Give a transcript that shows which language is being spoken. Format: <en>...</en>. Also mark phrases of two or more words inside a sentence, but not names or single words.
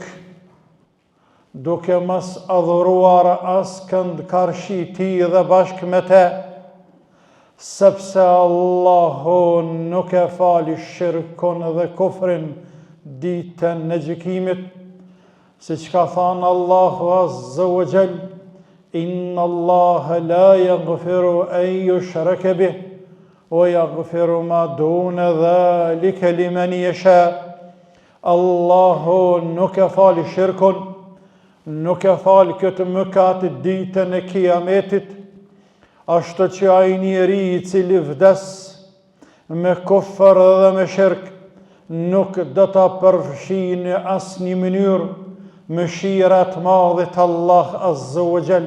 <sq>duke mos adhuruar askënd karshi tij dhe bashkë me te, sepse Allahu nuk e fali shirkun dhe kufrin ditën e gjykimit, siç ka thënë Allahu</sq> <ar>عز وجل: إن الله لا يغفر أن يشرك به ويغفر ما دون ذلك لمن يشاء.</ar> <sq>Allahu nuk e fali shirkun, nuk e fali këtë mëkat ditën e kiametit, ashtu që ai njeri i cili vdes me kufër dhe me shirk nuk do ta përfshijë në asnjë mënyrë mëshirat madhit Allah</sq> <ar>عز وجل.</ar>